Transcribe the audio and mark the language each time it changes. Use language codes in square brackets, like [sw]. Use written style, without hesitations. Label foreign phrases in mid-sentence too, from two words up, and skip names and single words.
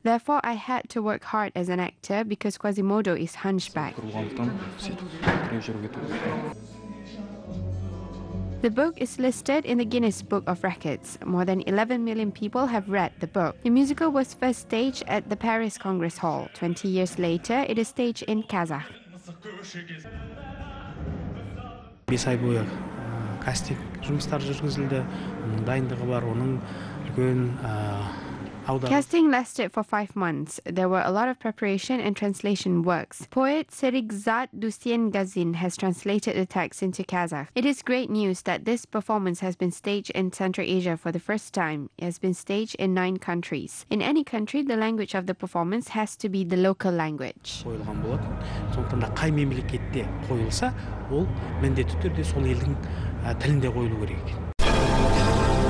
[en] Therefore, I had to work hard as an actor because Quasimodo is hunchback. The book is listed in the Guinness Book of Records. More than 11 million people have read the book. The musical was first staged at the Paris Congress Hall. 20 years later, it is staged in Kazakh. [kk] Кастинг жұмыстары жүргізілді, дайындығы бар, оның үлкен [en] Casting lasted for 5 months. There were a lot of preparation and translation works. Poet Serigzat Dusien Gazin has translated the text into Kazakh. It is great news that this performance has been staged in Central Asia for the first time. It has been staged in 9 countries. In any country, the language of the performance has to be the local language. [kk] Қойылған болатын. Сондықтан да қай мемлекетте қойылса, ол міндетті түрде сол елдің тілінде қойылу керек.